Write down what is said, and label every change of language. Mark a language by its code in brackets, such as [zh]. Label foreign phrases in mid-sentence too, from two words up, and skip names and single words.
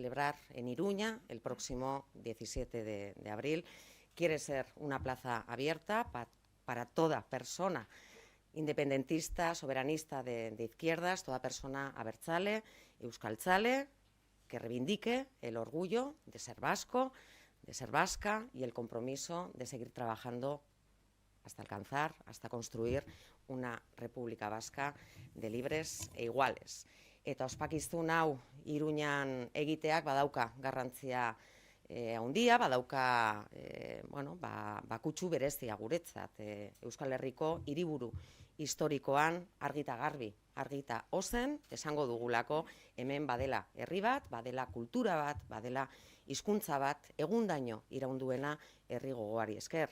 [es] celebrar en Iruña el próximo 17 de abril quiere ser una plaza abierta para toda persona independentista, soberanista de izquierdas, toda persona abertzale, euskaltzale, que reivindique el orgullo de ser vasco, de ser vasca y el compromiso de seguir trabajando hasta alcanzar, hasta construir una república vasca de libres e iguales. [eu] Eta ospakizun hau Iruñan egiteak badauka garrantzia handia, badauka kutsu berezia guretzat. Euskal Herriko hiriburu historikoan argita garbi, argita ozen, esango dugulako hemen badela herri bat, badela kultura bat, badela hizkuntza bat, egundaino iraunduena herri gogoari esker.